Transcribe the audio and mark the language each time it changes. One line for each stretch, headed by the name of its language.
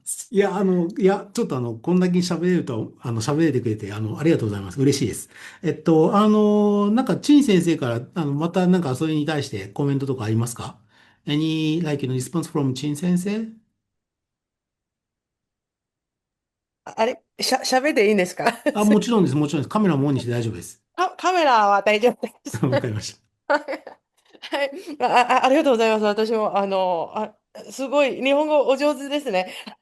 Japanese: いや、ちょっとこんだけ喋れると、喋れてくれて、ありがとうございます。嬉しいです。なんか、陳先生から、またなんかそれに対してコメントとかありますか？
English: Any, like, response from 陳先生？
Japanese: あれ、喋っていいんですか？あ、もちろんです。もちろんです。カメラもオンにして大丈夫です。カメラは大丈夫です。わかりました。はい。ありがとうございます。私も、すごい、日本語お上手ですね。